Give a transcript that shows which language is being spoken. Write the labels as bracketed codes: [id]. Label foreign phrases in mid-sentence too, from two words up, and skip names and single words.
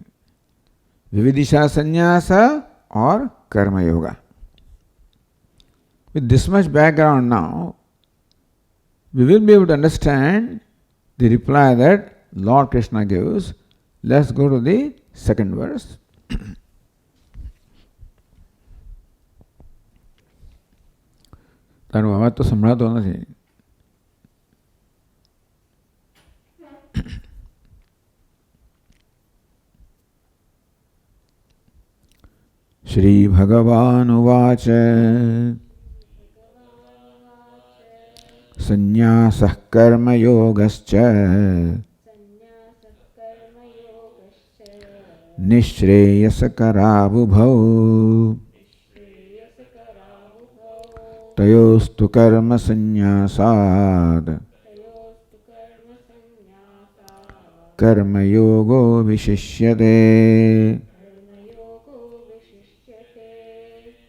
[sa] विविदिषा संन्यास [en] or karma yoga? With this much background now, we will be able to understand the reply that Lord Krishna gives. Let's go to the second verse. [gu] તારું અવાજ તો સંભળાતો નથી. [sa] श्री भगवान उवाच संन्यासः कर्मयोगश्च निश्रेयसकरावुभौ तयोस्तु कर्म संन्यासात् कर्मयोगो विशिष्यते.